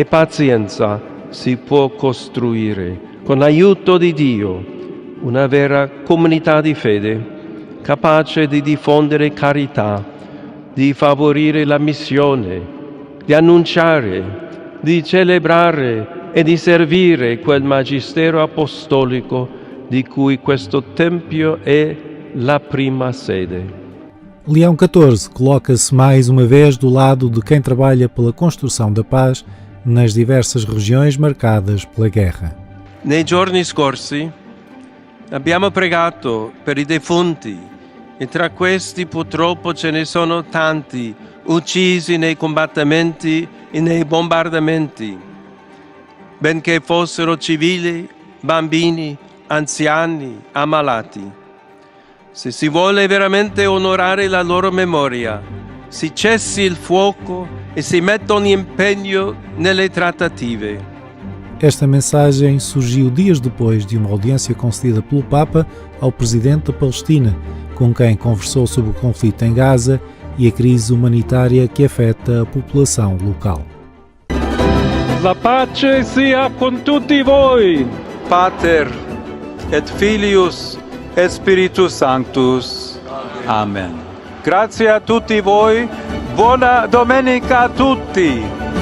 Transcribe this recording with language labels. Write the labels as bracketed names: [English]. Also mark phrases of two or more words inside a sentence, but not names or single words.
[Italian] pazienza si può costruire, con l'aiuto di Dio, una vera comunità di fede, capace di diffondere carità, di favorire la missione, di annunciare, di celebrare e di servire quel magistero apostolico di cui questo Tempio è la prima sede. [Portuguese] Leão XIV coloca-se mais uma vez do lado de quem trabalha pela construção da paz nas diversas regiões marcadas pela guerra. [Italian] Nei giorni scorsi abbiamo pregato per i defunti e tra questi purtroppo ce ne sono tanti uccisi nei combattimenti e nei bombardamenti, benché fossero civili, bambini, anziani, ammalati. Se si vuole veramente onorare la loro memoria, si cessi il fuoco e si metta un impegno nelle trattative. [Portuguese] Esta mensagem surgiu dias depois de uma audiência concedida pelo Papa ao presidente da Palestina, com quem conversou sobre o conflito em Gaza e a crise humanitária que afeta a população local. [Italian] La pace sia con tutti voi. [Latin] Pater et Filius et Spiritus Sanctus. [Italian] Amen. Grazie a tutti voi. Buona domenica a tutti.